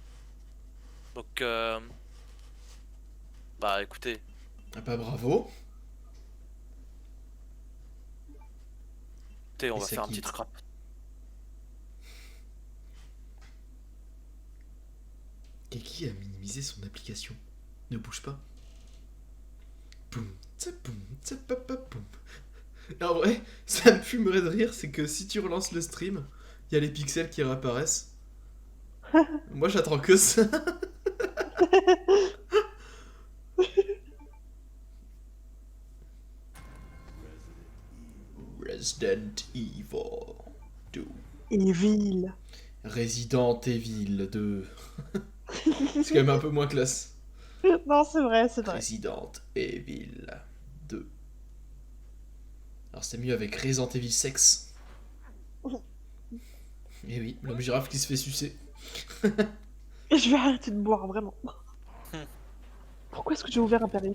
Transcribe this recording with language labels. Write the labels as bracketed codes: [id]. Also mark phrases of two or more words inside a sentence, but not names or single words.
[fr] Donc bah écoutez, Ah bah bravo. on Et va ça faire un quitte. petit scrap. Keki a minimisé son application. Ne bouge pas. Poum, tsa, poum, tsa, pa, pa, poum. Et en vrai, ça me fumerait de rire, c'est que si tu relances le stream, il y a les pixels qui réapparaissent. Moi j'attends que ça. Resident Evil 2. Evil. Resident Evil 2. C'est quand même un peu moins classe. Non, c'est vrai, c'est vrai. Resident Evil 2. Alors c'est mieux avec Resident Evil 6. Et oui, l'homme girafe qui se fait sucer. Je vais arrêter de boire, vraiment. Pourquoi est-ce que j'ai ouvert un permis?